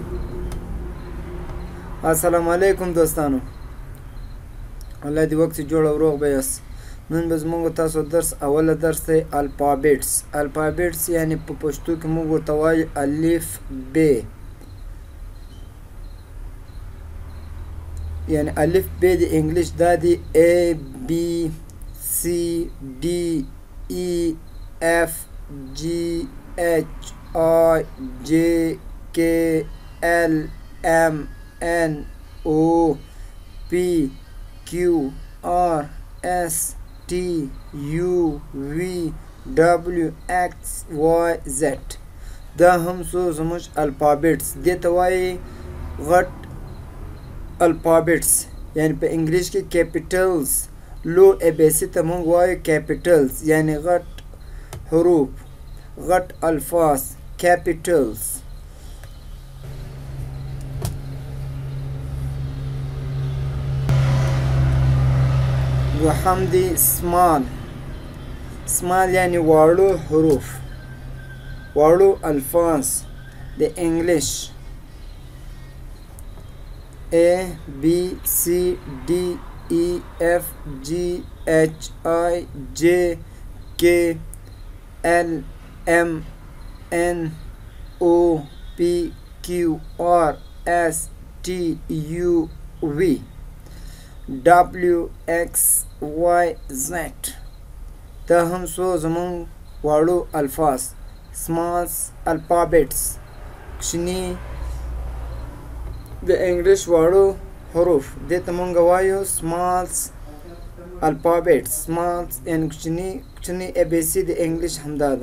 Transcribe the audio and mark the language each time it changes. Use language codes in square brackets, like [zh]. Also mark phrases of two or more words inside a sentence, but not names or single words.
[ps] السلام علیکم دوستانو، الله دې وخت جوړ او روغ به یاست. نن به زموږ تاسو درس اوله درس دی الفابیټس. الفابیټس یعنی په پښتو کې موږ ورته وایو الف ب، یعنی الف ب د انګلیش دا دی [en] A B C D E F G H I J K L M N O P Q R S T U V W X Y Z. [ps] دا هم څو زموږ الفابیټس دې ته وایي غټ الفابیټس، یعنی په انګلیش کې کیپیټلز. لو [en] A B C [ps] ته موږ وایو کیپیټلز، یعنی غټ حروف، غټ الفاظ، کیپیټلز. دوهم دی سمال. سمال یعنی واړو حروف، واړو الفاظ د انګلیش [en] A B C D E F G H I J K L M N O P Q R S T U V W X Y Z. [ps] دا هم څو زموږ واړو الفاظ، [en] smalls alphabets, [ps] کوچني د انګلیش واړو حروف. دې ته موږ وایو [en] smalls alphabets. [ps] سمالز یعنی کوچني [en] A B C [ps] د انګلیش همدا ده.